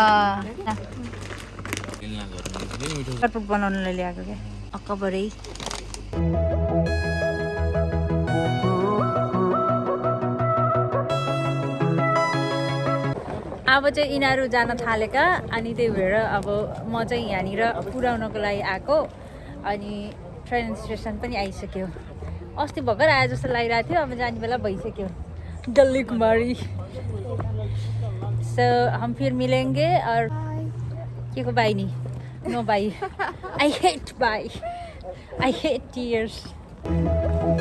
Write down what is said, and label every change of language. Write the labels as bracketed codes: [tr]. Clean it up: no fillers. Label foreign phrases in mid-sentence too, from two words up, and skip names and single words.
[ne] चटपट बनाउनलाई ल्याएको क्या अक्कबरै अब चाहिँ यिनीहरू जान थालेका अनि त्यही भएर अब म चाहिँ यहाँनिर पुर्याउनको लागि आएको अनि [en] train station [ne] पनि आइसक्यो अस्ति भर्खर आए जस्तो लागिरहेको थियो अब जाने बेला भइसक्यो दिल्ली कुमारी [hi] सो हम फिर मिलेंगे और के को बाई नहीं [en] no bye I hate tears